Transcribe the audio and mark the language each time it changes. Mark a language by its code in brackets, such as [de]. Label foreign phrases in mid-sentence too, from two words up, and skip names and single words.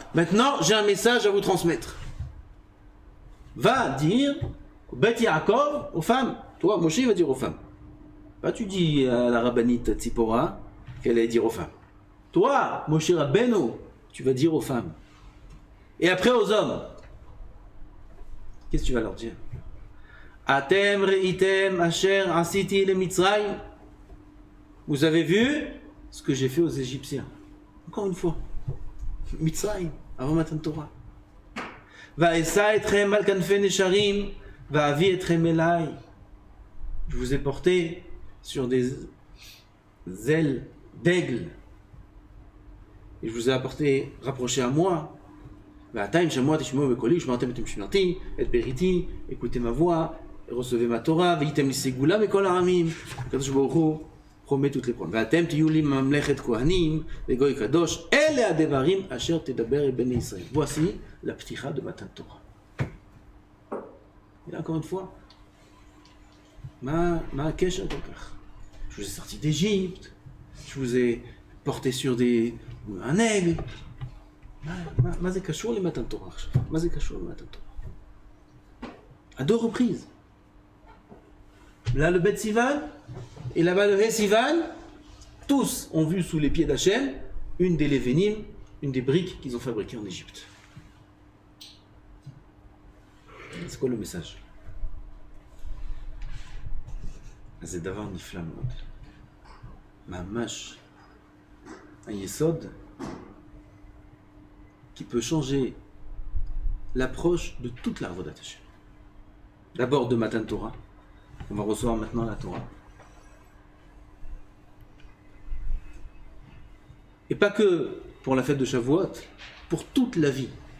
[fr] Maintenant, j'ai un message à vous transmettre. Va dire au Bet Yaakov, aux femmes. Toi, Moshe va dire aux femmes. Pas tu dis à la rabbinite Tzipora qu'elle allait dire aux femmes. Toi, Moshe Rabbeinu, tu vas dire aux femmes. Et après aux hommes. Qu'est-ce que tu vas leur dire? [he] אתם ראיתם אשר עשיתי למצרים. [fr] Vous avez vu ce que j'ai fait aux Égyptiens. Encore une fois. Mitzrayim, avant [he] מתן תורה. ואשא אתכם על כנפי נשרים, ואבא אתכם אלי. [fr] Je vous ai porté sur des ailes d'aigle. Et je vous ai apporté, rapproché à moi. Écoutez ma voix, recevez ma Torah, Kadosh Baruch Hu promet toutes les promesses. [he] ואתם תהיו לי ממלכת כהנים וגוי קדוש, אלה הדברים אשר תדבר אל בני ישראל. [fr] Voici la pticha de Matan Torah. Et là, encore une fois, [he] מה הקשר כל כך? [fr] Je vous ai sorti d'Égypte, je vous ai porté sur un aigle. [he] מה זה קשור למתן תורה עכשיו? מה זה קשור למתן תורה? [fr] À deux reprises. Là, le Bet Sivan, et là-bas, le He Sivan, tous ont vu sous les pieds d'Hachem une des Lévénim, une des briques qu'ils ont fabriquées en Égypte. C'est quoi le message? [he] זה דבר נפלא מאוד. ממש, [fr] un yesod qui peut changer l'approche de toute la [he] עבודת השם. [fr] D'abord de [he] מתן תורה, [fr] on va recevoir maintenant la Torah. Et pas que pour la fête de Shavuot, pour toute la vie.